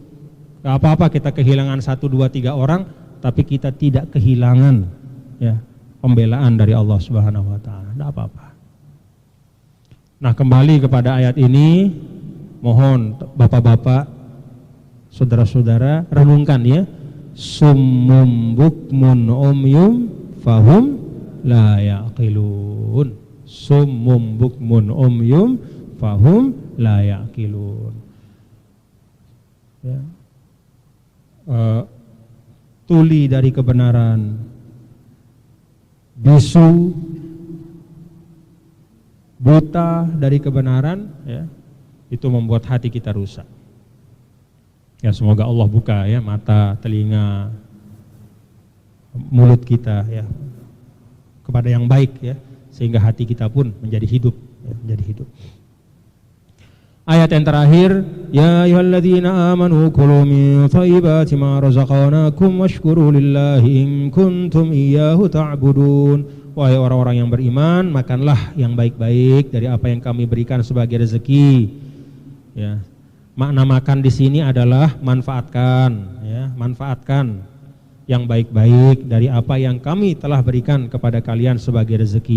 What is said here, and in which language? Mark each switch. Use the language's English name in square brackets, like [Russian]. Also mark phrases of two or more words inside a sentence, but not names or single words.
[Indonesian] Gak apa-apa kita kehilangan 1, 2, 3 orang, tapi kita tidak kehilangan ya pembelaan dari [Arabic] الله سبحانه وتعالى. [Indonesian] Enggak apa-apa. Nah, kembali kepada ayat ini, mohon bapak-bapak, saudara-saudara renungkan ya. [Arabic] صم بكم عمي فهم لا يعقلون. صم بكم عمي فهم لا يعقلون. [Indonesian] Ya. tuli dari kebenaran, bisu, buta dari kebenaran, ya, itu membuat hati kita rusak. Ya, semoga Allah buka ya mata, telinga, mulut kita ya kepada yang baik ya, sehingga hati kita pun menjadi hidup, ya, menjadi hidup. Ayat yang terakhir, [Arabic] يا أيها الذين آمنوا كلوا من طيبات ما رزقناكم واشكروا لله إن كنتم إياه تعبدون. [Indonesian] Wahai orang-orang yang beriman, makanlah yang baik-baik dari apa yang kami berikan sebagai rezeki. Ya. Makna makan di sini adalah manfaatkan, ya, manfaatkan yang baik-baik dari apa yang kami telah berikan kepada kalian sebagai rezeki.